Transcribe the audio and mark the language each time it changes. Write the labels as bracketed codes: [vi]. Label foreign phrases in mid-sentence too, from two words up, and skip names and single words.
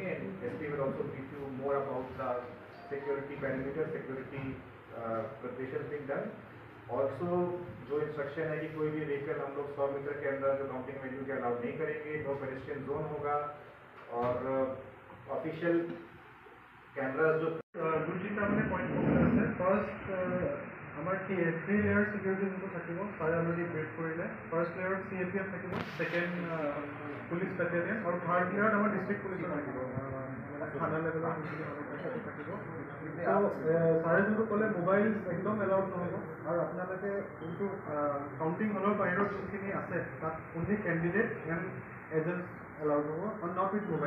[en] SP will also brief you more about the security parameter, security preparation being done. [hi] ऑल्सो जो इंस्ट्रक्शन है कि कोई भी व्हीकल हम लोग 100 मीटर के अंदर जो [en] counting venue [hi] के अलाउड नहीं करेंगे, [en] no pedestrian zone [hi] होगा और [en] official cameras [hi] जो [as] দুটা মানে পইণ্ট আছে। ফাৰ্ষ্ট আমাৰ 3 [en] layer security [as] যোনটো থাকিব তাৰে অলৰেডি ব্ৰেক কৰিলে। ফাৰ্ষ্ট লেয়াৰত CAPF থাকিব, ছেকেণ্ড [en] police battalion [as] আৰু থাৰ্ড লেয়াৰত আমাৰ ডিষ্ট্ৰিক্ট পুলিচৰ থাকিব, থানা লেভেলৰ থাকিব। ছাৰে যোনটো ক'লে মোবাইল একদম এলাউড নহ'ব আৰু আপোনালোকে যোনটো কাউণ্টিং হলৰ বাহিৰত যোনখিনি আছে তাত [en] only candidate and agent allowed [as] হ'ব আৰু [en] not with mobile.